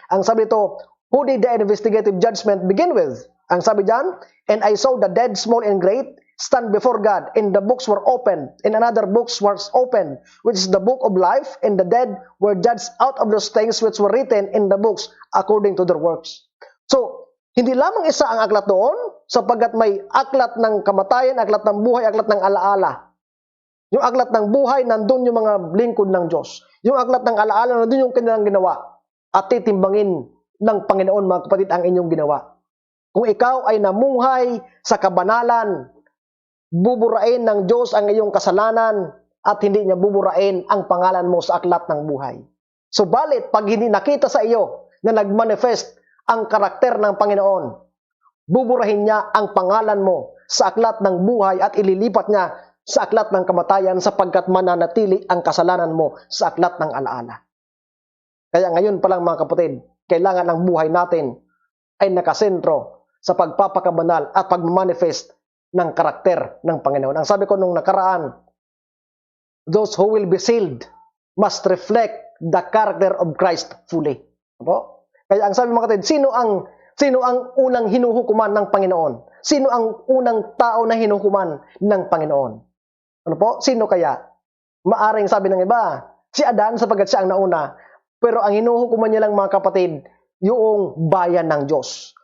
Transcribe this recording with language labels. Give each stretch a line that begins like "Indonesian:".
Filipino: Ang sabi ito,
English: who did the investigative judgment begin with?
Filipino: Ang sabi diyan,
English: and I saw the dead, small and great, stand before God, and the books were opened, and another books was opened, which is the book of life, and the dead were judged out of those things which were written in the books according to their works.
Filipino: So, hindi lamang isa ang aklat doon, sapagkat may aklat ng kamatayan, aklat ng buhay, aklat ng alaala. Yung aklat ng buhay, nandun yung mga lingkod ng Diyos. Yung aklat ng alaala, nandun yung kanilang ginawa. At titimbangin ng Panginoon, mga kapatid, ang inyong ginawa. Kung ikaw ay namuhay sa kabanalan, buburain ng Diyos ang iyong kasalanan at hindi niya buburain ang pangalan mo sa aklat ng buhay. Subalit, pag hindi nakita sa iyo na nagmanifest ang karakter ng Panginoon, buburahin niya ang pangalan mo sa aklat ng buhay at ililipat niya sa aklat ng kamatayan sapagkat mananatili ang kasalanan mo sa aklat ng alaala. Kaya ngayon pa lang, mga kapatid, kailangan ang buhay natin ay nakasentro sa pagpapakabanal at pagmamanifest ng karakter ng Panginoon. Ang sabi ko nung nakaraan,
English: those who will be sealed must reflect the character of Christ fully.
Filipino: Opo? Kaya ang sabi, mga kapatid, sino ang unang hinuhukuman ng Panginoon? Sino ang unang tao na hinuhukuman ng Panginoon? Ano po? Sino kaya? Maaring sabi ng iba, si Adan sapagkat siya ang nauna. Pero ang hinuhukuman niya lang, mga kapatid, yung bayan ng Diyos.